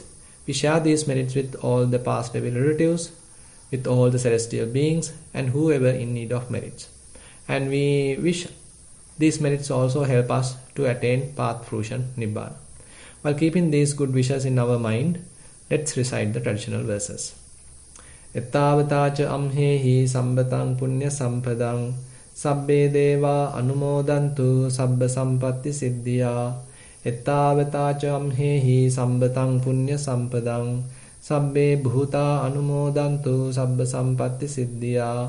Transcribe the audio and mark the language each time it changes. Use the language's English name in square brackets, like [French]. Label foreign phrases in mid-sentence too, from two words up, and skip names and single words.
[English] We share these merits with all the past devil relatives, with all the celestial beings and whoever in need of merits. And we wish these merits also help us to attain path fruition Nibbana. While keeping these good wishes in our mind, let's recite the traditional verses. [Pali] Ettavatacha amhehi sambatang punya sampadang sabbe deva anumodantu sabba sampatti siddhya. Ettavatacha amhehi sambatang punya sampadang sabbe bhuta anumodantu sabba sampatti siddhya.